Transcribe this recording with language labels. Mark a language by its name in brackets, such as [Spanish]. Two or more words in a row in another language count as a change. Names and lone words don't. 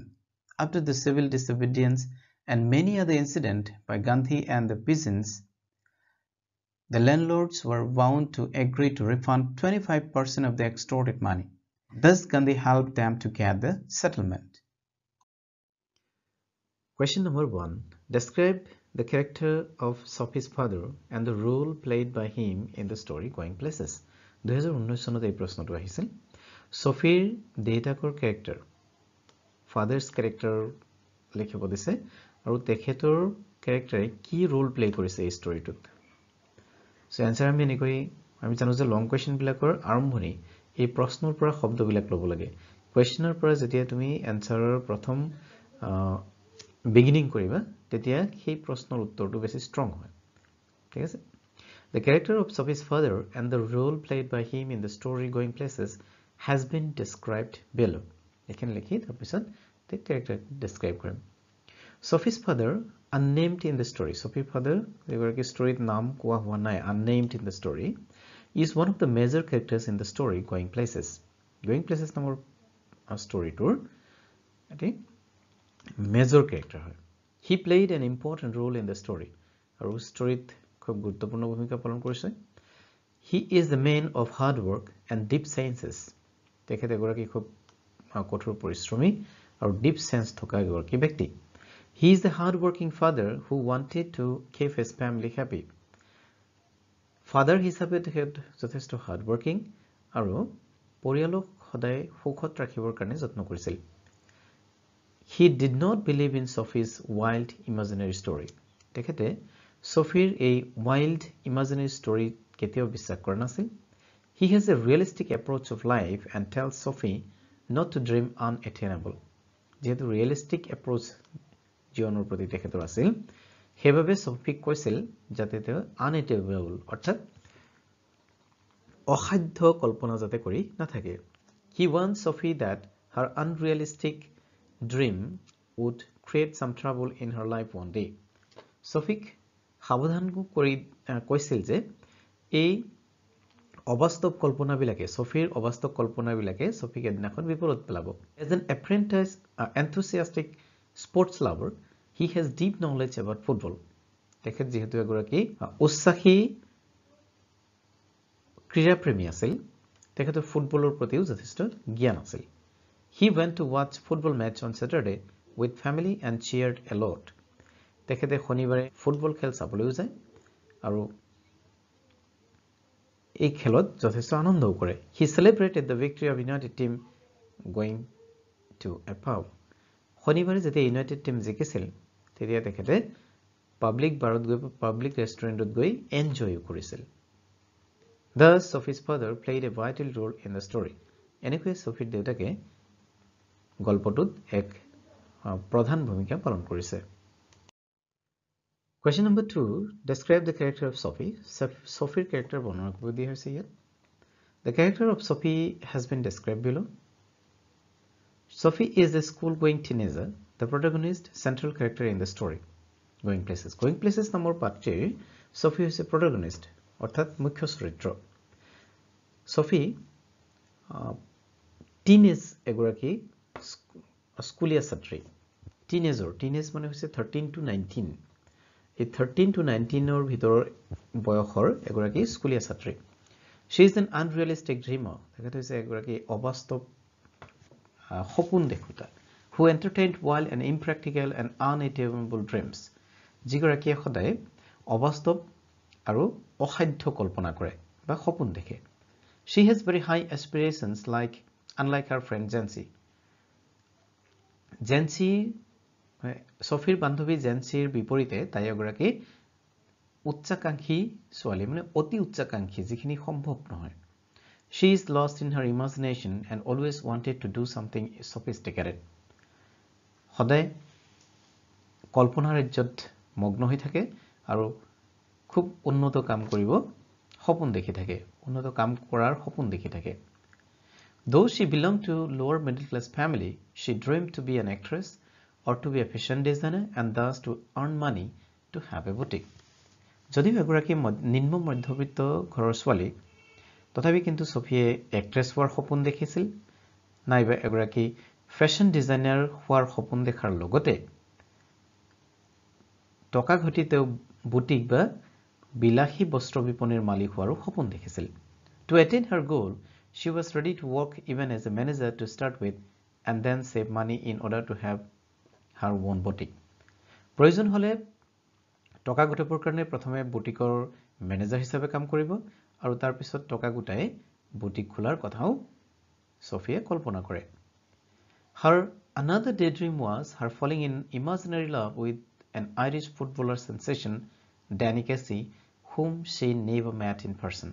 [English] After the civil disobedience and many other incidents by Gandhi and the peasants, the landlords were bound to agree to refund 25% of the extorted money. Thus, Gandhi helped them to get the settlement. Question number 1. Describe the character of Sophie's father and the role played by him in the story Going Places. [Assamese] 2019 চনত এই প্ৰশ্নটো আহিছিল Sophieৰ দেউতাকৰ character [English] father's character [Assamese] লিখিব দিছে আৰু তেখেতৰ character কি [English] role play [Assamese] কৰিছে এই storyটোত [English] so answer [Assamese] আমি জানো যে [English] long question [Assamese] বিলাকৰ আৰম্ভণি এই প্ৰশ্নৰ পৰা শব্দবিলাক ল'ব লাগে questionৰ পৰা যেতিয়া তুমি answerৰ প্ৰথম beginning কৰিবা তেতিয়া সেই প্ৰশ্নৰ উত্তৰটো বেছি strong হয় ঠিক আছে [English] The character of Sophie's father and the role played by him in the story Going Places has been described below. [Assamese] এখানে লিখি তাৰপিছত [English] the character describe কৰিম Sophie's father unnamed in the story Sophie's father [Assamese] এগৰাকী storyত নাম কোৱা হোৱা নাই [English] unnamed in the story is one of the major characters in the story Going Places. Going Places [Assamese] নামৰ storyটোৰ এটি major character হয় [English] He played an important role in the story [Assamese] আৰু storyত খুব গুৰুত্বপূৰ্ণ ভূমিকা পালন কৰিছে [English] He is the man of hard work and deep sciences [Assamese] তেখেত এগৰাকী খুব কঠোৰ পৰিশ্ৰমী আৰু deep sense থকা এগৰাকী ব্যক্তি [English] He is the hard-working father who wanted to keep his family happy. [Assamese] Father হিচাপে তেখেত যথেষ্ট hard-working আৰু পৰিয়ালক সদায় সুখত ৰাখিবৰ কাৰণে যত্ন কৰিছিল [English] He did not believe in Sophie's wild imaginary story. [Assamese] তেখেতে Sophieৰ এই wild imaginary story কেতিয়াও বিশ্বাস কৰা নাছিল [English] He has a realistic approach of life and tells Sophie not to dream unattainable. [Assamese] যেহেতু [English] realistic approach [Assamese] জীৱনৰ প্ৰতি তেখেতৰ আছিল সেইবাবে Sophie কৈছিল যাতে তেওঁ unattainable অৰ্থাৎ অসাধ্য কল্পনা যাতে কৰি নাথাকে [English] He wants Sophie that her unrealistic dream would create some trouble in her life one day. [Assamese] Sophie সাৱধান কৰি কৈছিল যে এই অবাস্তৱ কল্পনাবিলাকে Sophieৰ অবাস্তৱ কল্পনাবিলাকে Sophie এদিনাখন বিপদত পেলাব [English] As an enthusiastic sports lover, he has deep knowledge about football. [Assamese] তেখেত যেহেতু এগৰাকী উৎসাহী ক্ৰীড়াপ্ৰেমী আছিল তেখেতৰ ফুটবলৰ প্ৰতিও যথেষ্ট জ্ঞান আছিল [English] He went to watch football match on Saturday with family and cheered a lot. [Assamese] তেখেতে শনিবাৰে ফুটবল খেল চাবলৈ যায় আৰু এই খেলত যথেষ্ট আনন্দও কৰে [English] He celebrated the victory of United team going to a pub. [Assamese] শনিবাৰে যেতিয়া [English] United team [Assamese] জিকিছিল তেতিয়া তেখেতে পাব্লিক বাৰত গৈ পাব্লিক ৰেষ্টুৰেণ্টত গৈ এনজয় কৰিছিল [English] Thus Sophie's father played a vital role in the story. [Assamese] এনেকৈ Sophieৰ দেউতাকে গল্পটোত এক প্ৰধান ভূমিকা পালন কৰিছে [English] Question number 2 describe the character of Sophie. [Assamese] Sophieৰ character বৰ্ণনা কৰিব দিয়া হৈছে ইয়াত [English] The character of Sophie has been described below. Sophie is a school-going teenager, the protagonist, central character in the story. [Assamese] Going Places. Going Places নামৰ পাত্ৰীৰ Sophie হৈছে protagonist, অৰ্থাৎ মুখ্য চৰিত্ৰ। Sophie teenage এগৰাকী স্কুলীয়া ছাত্ৰী। Teenage মানে হৈছে 13 to 19. এই 13 to 19 ভিতৰৰ বয়সৰ এগৰাকী স্কুলীয়া ছাত্ৰী। [English] She is an unrealistic dreamer. [Assamese] তেখেত হৈছে এগৰাকী অবাস্তৱ সপোন দেখুতা [English] who entertained wild and impractical and unattainable dreams [Assamese] যিগৰাকীয়ে সদায় অবাস্তৱ আৰু অসাধ্য কল্পনা কৰে বা সপোন দেখে [English] She has very high aspirations unlike her friend [Assamese] Jancy Sophieৰ বান্ধৱী Jancyৰ বিপৰীতে তাই এগৰাকী উচ্চাকাংক্ষী ছোৱালী মানে অতি উচ্চাকাংক্ষী যিখিনি সম্ভৱ নহয় [English] She is lost in her imagination and always wanted to do something sophisticated. [Assamese] সদায় কল্পনাৰ ৰাজ্যত মগ্ন হৈ থাকে আৰু খুব উন্নত কাম কৰিব সপোন দেখি থাকে উন্নত কাম কৰাৰ সপোন দেখি থাকে [English] Though she belonged to lower middle class family, she dreamed to be an actress or to be a fashion designer and thus to earn money to have a boutique. [Assamese] যদিও এগৰাকী নিম্ন মধ্যবিত্ত ঘৰৰ ছোৱালী তথাপি কিন্তু ছফিয়ে এক্ট্ৰেছ হোৱাৰ সপোন দেখিছিল নাইবা এগৰাকী [English] fashion designer [Assamese] হোৱাৰ সপোন দেখাৰ লগতে টকা ঘটি তেওঁ বুটিক বা বিলাসী বস্ত্ৰ বিপণীৰ মালিক হোৱাৰো সপোন দেখিছিল [English] To attain her goal, she was ready to work even as a manager to start with and then save money in order to have her own boutique. [Assamese] প্ৰয়োজন হলে টকা গোটাবৰ কাৰণে প্ৰথমে বুটিকৰ মেনেজাৰ হিচাপে কাম কৰিব আৰু তাৰ পিছত টকা গোটাই বুটিক খোলাৰ কথাও ছফিয়ে কল্পনা কৰে [English] Her another daydream was her falling in imaginary love with an Irish footballer sensation Danny Casey whom she never met in person.